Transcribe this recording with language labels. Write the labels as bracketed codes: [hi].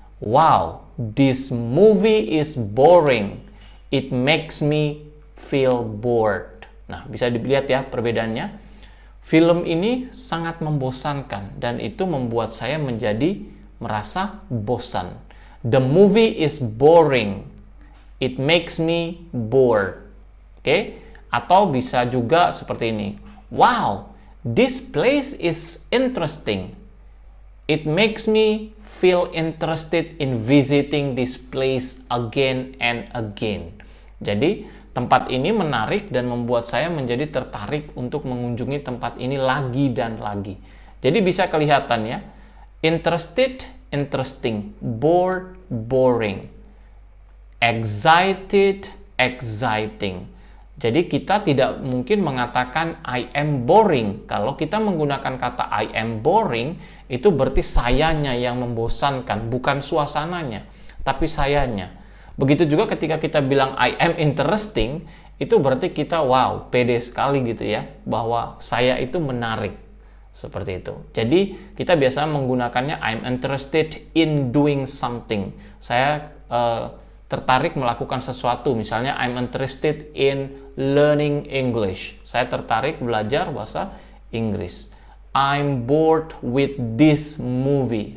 [en] Wow, this movie is boring. It makes me feel bored. [id] Nah, bisa dilihat ya perbedaannya. Film ini sangat membosankan dan itu membuat saya menjadi merasa bosan. [en] The movie is boring. It makes me bored. Oke? [id] Atau bisa juga seperti ini. [en] Wow, this place is interesting. It makes me feel interested in visiting this place again and again. [id] Jadi, tempat ini menarik dan membuat saya menjadi tertarik untuk mengunjungi tempat ini lagi dan lagi. Jadi bisa kelihatan ya. [en] Interested, interesting. Bored, boring. Excited, exciting. [id] Jadi kita tidak mungkin mengatakan [en] I am boring. [id] Kalau kita menggunakan kata [en] I am boring, [id] itu berarti sayanya yang membosankan, bukan suasananya, tapi sayanya. Begitu juga ketika kita bilang [en] I am interesting, [id] itu berarti kita wow, pede sekali gitu ya, bahwa saya itu menarik. Seperti itu. Jadi kita biasa menggunakannya [en] I'm interested in doing something. [id] Saya tertarik melakukan sesuatu. Misalnya [en] I'm interested in learning English. [id] Saya tertarik belajar bahasa Inggris. [en] I'm bored with this movie.